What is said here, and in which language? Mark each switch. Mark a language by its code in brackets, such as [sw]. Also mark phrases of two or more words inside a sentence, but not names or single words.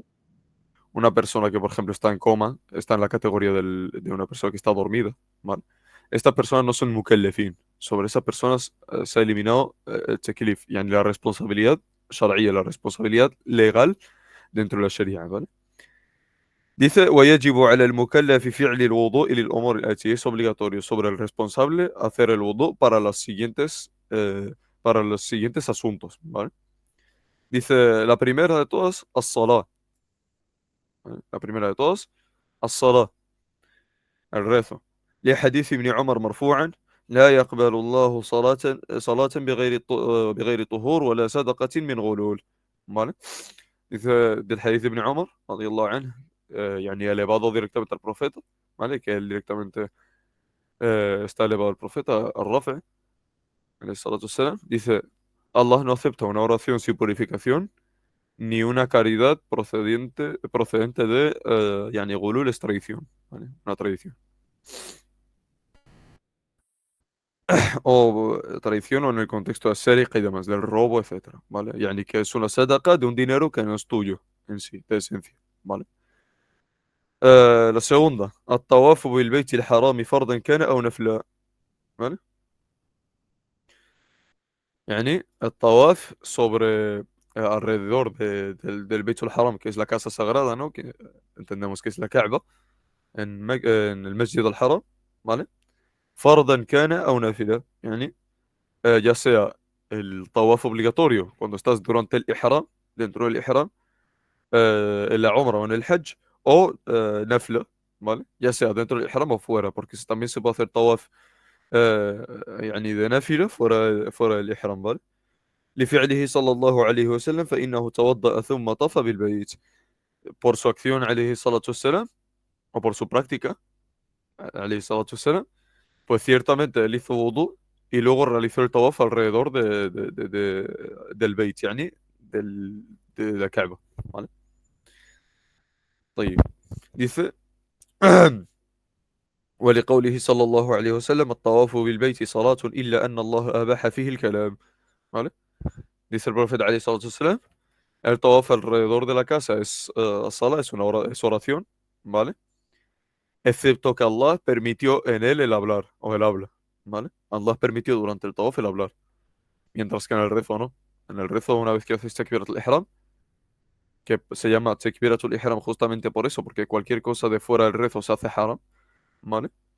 [es] Una persona que, por ejemplo, está en coma, está en la categoría de una persona que está dormida, ¿vale? Estas personas no son mukallefin. Sobre esas personas se ha eliminado el teklif, yani la responsabilidad shar'iyya, la responsabilidad legal dentro de la Sharia, ¿vale? Dice, [ar] ويجب على المكلف فعل الوضوء للأمور الآتية. [es] Es obligatorio sobre el responsable hacer el wudu para los siguientes asuntos, ¿vale? Dice, la primera de todas, as-salah. ¿Vale? La primera de todas, as-salah. [ar] الرثو لحديث ابن عمر مرفوعا لا يقبل الله صلاة بغير طهور ولا صدقة من غلول. [es] ¿Vale? Dice del hadith de Ibn Umar, [ar] رضي الله عنه, [es] yani elevado directamente al profeta, ¿vale? Que él directamente está elevado al profeta, al Rafi, [ar] عليه الصلاة والسلام. [es] Dice, Allah no acepta una oración sin purificación ni una caridad procedente de, yani gulul es tradición, ¿vale? Una tradición. O tradición o en el contexto de sériqa y demás, del robo, etcétera, ¿vale? Yani que es una sadaqa de un dinero que no es tuyo en sí, de esencia, ¿vale? La segunda, [ar] الطواف بالبيت الحرام فرضا كان أو نفلا. [es] ¿Vale? Yani el tawaf sobre alrededor del Beit al-Haram, que es la casa sagrada, ¿no? Que entendemos que es la Kaaba, en el Masjid al-Haram, ¿vale? [ar] فرضا كان أو نافلة. [es] يعني ya sea el tawaf obligatorio cuando estás durante el ihram, dentro del ihram, en la umra o en el hajj, o nafla, ¿vale? Ya sea dentro del ihram o fuera, porque también se puede hacer tawaf eh, يعني de nafila fuera del ihram, ¿vale? [ar] لفعله صلى الله عليه وسلم فإنه توضأ ثم طاف بالبيت. [es] Por su acción [ar] عليه الصلاة والسلام, [es] o por su práctica [ar] عليه الصلاة والسلام, [es] pues ciertamente él hizo wudu y luego realizó el tawaf alrededor del Beit, yani del, de la Kaaba, ¿vale? طيب. Dice, [ar] ولقوله صلى الله عليه وسلم الطواف بالبيت صلاة إلا أن الله أباح فيه الكلام. [es] ¿Vale? Dice el profeta [ar] عليه الصلاة والسلام, [es] el tawaf alrededor de la casa es sala, es oración, ¿vale? Excepto que Allah permitió en él el hablar o el habla, ¿vale? Allah permitió durante el tawaf el hablar. Mientras que en el rezo no. En el rezo, una vez que haces Takbiratul Ihram, que se llama Takbiratul Ihram justamente por eso, porque cualquier cosa de fuera del rezo se hace haram, ¿vale?